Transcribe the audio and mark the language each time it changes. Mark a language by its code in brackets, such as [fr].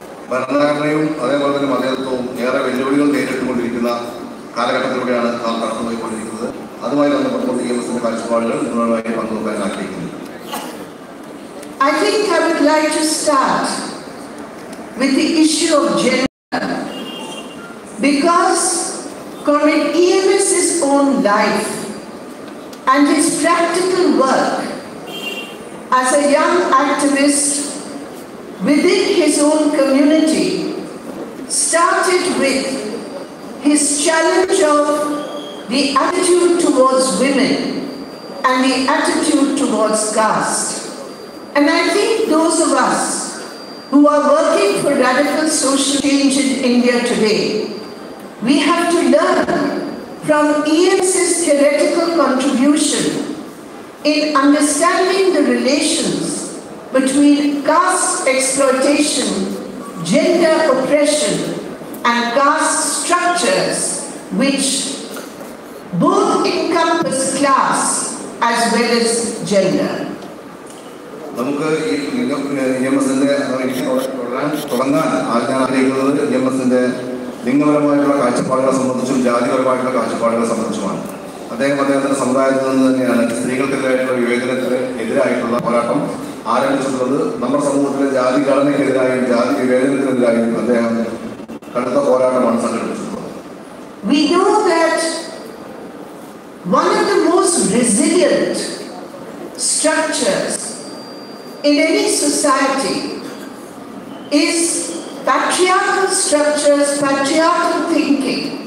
[ml] ഭരണഘടനയും അതേപോലെ തന്നെ മതേതത്വവും ഏറെ വെല്ലുവിളികൾ നേരിട്ടുകൊണ്ടിരിക്കുന്ന കാലഘട്ടത്തിലൂടെയാണ് നാം കടന്നുപോയിക്കൊണ്ടിരിക്കുന്നത്. അതുമായി ബന്ധപ്പെട്ടുകൊണ്ട് EMSന്റെ കാഴ്ചപ്പാടുകൾ നിങ്ങളുമായി പങ്കുവെക്കാൻ ആഗ്രഹിക്കുന്നു. [en] I think I would like to start with the issue of gender, because Comrade EMS's own life and his practical work as a young activist within his own community started with his challenge of the attitude towards women and the attitude towards caste. And I think those of us who are working for radical social change in India today, we have to learn from EMS's theoretical contribution in understanding the relations between caste exploitation, gender oppression, and caste structures which both encompass class as well as gender. [ml] നമുക്ക് EMSന്റെ തുടങ്ങാൻ ഞാൻ ആഗ്രഹിക്കുന്നത് EMSന്റെ ലിംഗപരമായിട്ടുള്ള കാഴ്ചപ്പാടുകളെ സംബന്ധിച്ചും ജാതിപരമായിട്ടുള്ള കാഴ്ചപ്പാടുകളെ സംബന്ധിച്ചുമാണ്. അദ്ദേഹത്തിന്റെ സമുദായത്തിൽ നിന്ന് തന്നെയാണ് സ്ത്രീകൾക്കെതിരായിട്ടുള്ള വിവേചനത്തിന് എതിരായിട്ടുള്ള പോരാട്ടം ആരംഭിച്ചിട്ടുള്ളത്. നമ്മുടെ സമൂഹത്തിലെ ജാതി ഘടനയ്ക്കെതിരായും ജാതി വിവേചനത്തിനെതിരായും അദ്ദേഹം കടുത്ത പോരാട്ടമാണ് സംഘടിപ്പിച്ചിട്ടുള്ളത്. [en] We know that one of the most resilient structures in any society is patriarchal structures, patriarchal thinking.